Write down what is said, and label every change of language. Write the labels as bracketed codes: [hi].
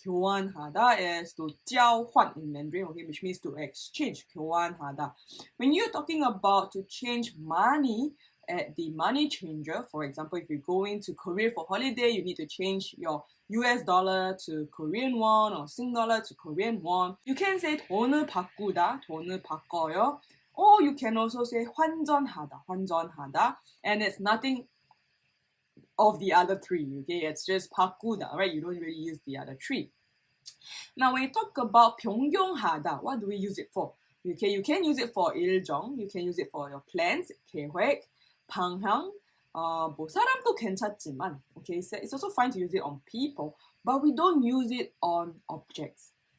[en] 교환하다 is to 交换 in Mandarin, okay, which means to exchange. 교환하다. When you're talking about to change money at the money changer, for example, if you're going to Korea for holiday, you need to change your US dollar to Korean won or Sing dollar to Korean won. You can say [ko] 돈을 바꾸다, 돈을 바꿔요. [en] Or you can also say 환전하다, 환전하다. And it's nothing of the other three, okay? It's just 바꾸다, right? You don't really use the other three. Now, when you talk about 병경하다, what do we use it for? Okay, you can use it for 일정, you can use it for your plans, 계획, [ko] 방향, 뭐 사람도 괜찮지만, [en] okay, so it's also fine to use it on people, but we don't use it on objects.